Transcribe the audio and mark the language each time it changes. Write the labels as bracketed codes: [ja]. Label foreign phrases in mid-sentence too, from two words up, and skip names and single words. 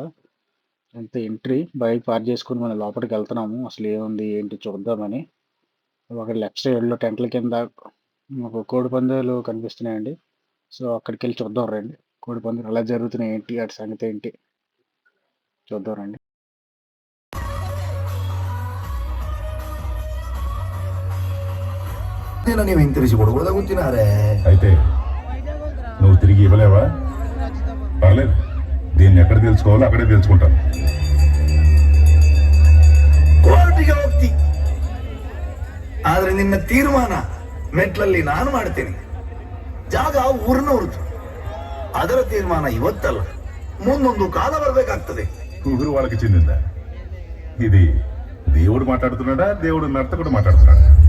[te] అంత [en] entry bike park [te] చేసుకుని మనం లోపలికి వెళ్తున్నాము. అసలు ఏముంది ఏంటి చూద్దామని. అక్కడ [en] left sidelo [te] టెంట్ల కింద మాకు కోడి పందాలు కనిపిస్తున్నాయండి. సో అక్కడికి వెళ్ళి చూద్దాం రండి. కోడి పందాలు ఎలా జరుగుతున్నాయి ఏంటి, అటు సంగతి ఏంటి. చూద్దాం రండి. [kn] ನೀವು ಹಿಂತಿರಿಸಿ ಕೊಡ್ಬೋದ ಗೊತ್ತಿನಾರೆ [te] అయితే నువ్వు తిరిగి ఇవ్వలేవా? పర్లేదు, దీన్ని ఎక్కడ తెలుసుకోవాలో అక్కడే తెలుసుకుంటాను. [kn] ಕೋರ್ಟಿಗೆ ಹೋಗ್ತಿ ಆದ್ರೆ ನಿನ್ನ ತೀರ್ಮಾನ ಮೆಟ್ಲಲ್ಲಿ ನಾನು ಮಾಡ್ತೇನೆ. ಜಾಗ ಊರಿನವ್ರದ್ದು. ಅದರ ತೀರ್ಮಾನ ಇವತ್ತಲ್ಲ, ಮುಂದೊಂದು ಕಾಲ ಬರ್ಬೇಕಾಗ್ತದೆ. [te] ఊరు వాళ్ళకి చెందిందా? ఇది దేవుడు మాట్లాడుతున్నాడా, దేవుడు నర్తకుడు మాట్లాడుతున్నాడా?